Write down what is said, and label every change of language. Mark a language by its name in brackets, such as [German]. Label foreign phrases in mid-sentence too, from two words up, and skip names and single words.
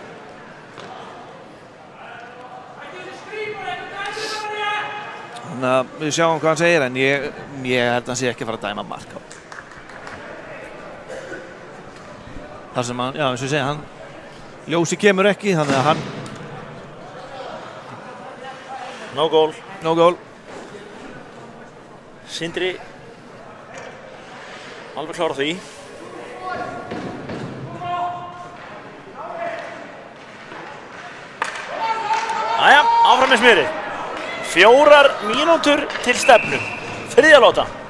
[Icelandic] Þannig að við sjáum hvað hann segir en ég held að hann sé ekki að fara að dæma mark á. Þar sem hann, já eins og ég segja, hann ljósi kemur ekki þannig að hann... [English] No goal. No goal. [Icelandic] Sindri alveg klára því. Jæja, áfram með smjörið. 4 mínútur til stefnu. Þriðja lóta.